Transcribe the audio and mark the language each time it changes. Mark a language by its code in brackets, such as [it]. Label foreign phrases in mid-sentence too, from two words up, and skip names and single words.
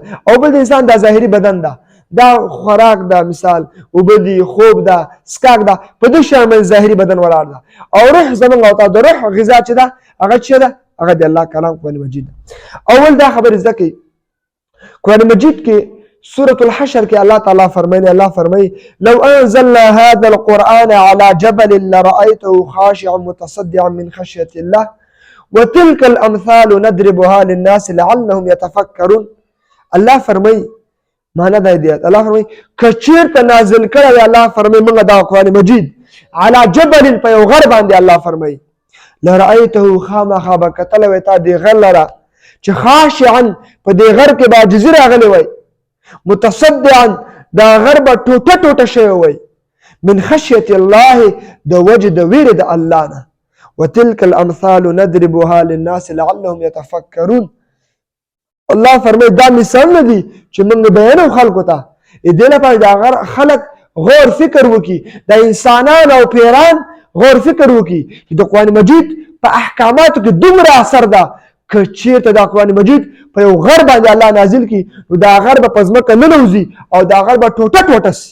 [ps] او بل د انسان دا ظاهري بدن ده، دا خوراک ده، مثال اوبه دي، خوب ده، څښاک ده، په دې شیانو باندې ظاهري بدن ولاړ ده. او روح زموږ او تاسو د روح غذا چې ده هغه څه ده؟ هغه د الله کلام قرآن مجید ده. اول دا خبرې زده کړئ، قرآن مجید کې سورة الحشر کې الله تعالی فرمایي، الله فرمایي: [ar] لو انزلنا هذا القرآن على جبل لرأيته خاشعا متصدعا من خشية الله وتلك الأمثال نضربها للناس لعلهم يتفكرون. [ps] الله فرمایي، معنا دا دی، الله فرمایي که چېرته نازل کړی وی، الله فرمایي موږ دا قرآن مجید [ar] على جبل [ps] په یو غر باندې، الله فرمایي لرأيته خامخا به کتلی وی تا دې غر لره چې خاشعا په دې غر کې به عاجزي راغلی وای، متصدعا دا غر به ټوټه ټوټه شوی وای، [ar] من خشیة الله [ps] د وجه د ویرې د الله نه. [ar] وتلك الامثال نضربها للناس لعلهم يتفکرون. [ps] الله فرمایي دا مثالونه دي چې موږ بیانوو خلکو ته، دې لپاره دا خلک غور فکر وکړي، د انسانان او پیران غور فکر وکړي چې د قرآن مجید په احکاماتو کې دومره اثر ده. که چېرته دا قرآن مجید په یو غر باندې الله نازل کړي نو دا غر به په ځمکه ننوځي او دا غر به ټوټه ټوټه سي.